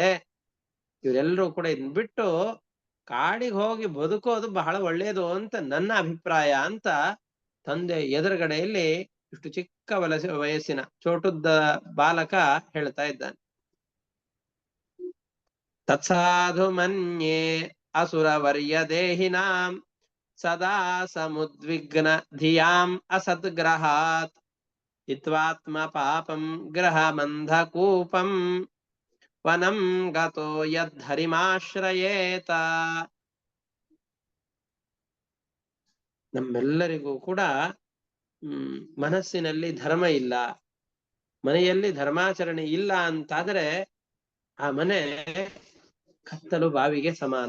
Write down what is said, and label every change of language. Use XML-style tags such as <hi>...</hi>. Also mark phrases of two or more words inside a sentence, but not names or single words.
<kn>ಇವರೆಲ್ಲರೂ ಕೂಡ ಇದನ್ನ ಬಿಟ್ಟು ಕಾಡಿಗೆ ಹೋಗಿ ಬದುಕೋದು ಬಹಳ ಒಳ್ಳೆಯದು ಅಂತ ನನ್ನ ಅಭಿಪ್ರಾಯ ಅಂತ ತಂದೆ ಎದುರುಗಡೆಯಲ್ಲಿ ಇಷ್ಟು ಚಿಕ್ಕ ವಯಸ್ಸಿನ ಚೋಟುದ್ದ ಬಾಲಕ ಹೇಳ್ತಾ ಇದ್ದಾನೆ.</kn> <sa>ತತ್ಸಾಧು ಮನ್ಯೇ ಅಸುರವರ್ಯ ದೇಹಿನಾಂ ಸದಾ ಸಮುದ್ವಿಗ್ನ ಧಿಯಾಂ ಅಸದ್ಗ್ರಹಾತ್ ಹಿತ್ವಾತ್ಮ ಪಾಪಂ ಗ್ರಹಮಂಧಕೂಪಂ ವನಂ ಗತೋ ಯದ್ಧರಿಮಾಶ್ರಯೇತ.</sa> <kn>ನಮ್ಮೆಲ್ಲರಿಗೂ ಕೂಡ ಮನಸ್ಸಿನಲ್ಲಿ ಧರ್ಮ ಇಲ್ಲ, ಮನೆಯಲ್ಲಿ ಧರ್ಮಾಚರಣೆ ಇಲ್ಲ ಅಂತಾದ್ರೆ ಆ ಮನೆ ಕತ್ತಲು ಬಾವಿಗೆ ಸಮಾನ.</kn>